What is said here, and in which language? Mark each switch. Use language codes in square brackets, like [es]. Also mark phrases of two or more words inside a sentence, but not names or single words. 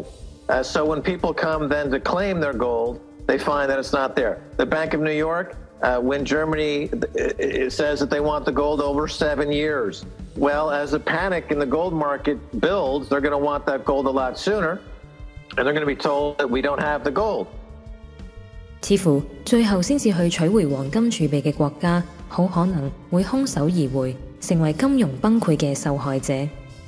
[en] So when people come then to claim their gold, they find that it's not there. The Bank of New York, when Germany says that they want the gold over 7 years. Well, as the panic in the gold market builds, they're going to want that gold a lot sooner, and they're going to be told that we don't have the gold. [yue] 似乎最後先至去取回黃金儲備嘅國家，好可能會空手而回，成為金融崩潰嘅受害者。